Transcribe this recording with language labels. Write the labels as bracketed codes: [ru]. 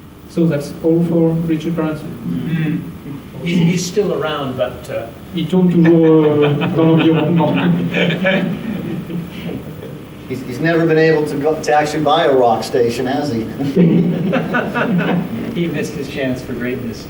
[en] So that's all for Richard Branson. He's still around, but [fr] Il tourne toujours dans l'environnement. [en] He's never been able to actually buy a rock station, has he? he missed his chance for greatness.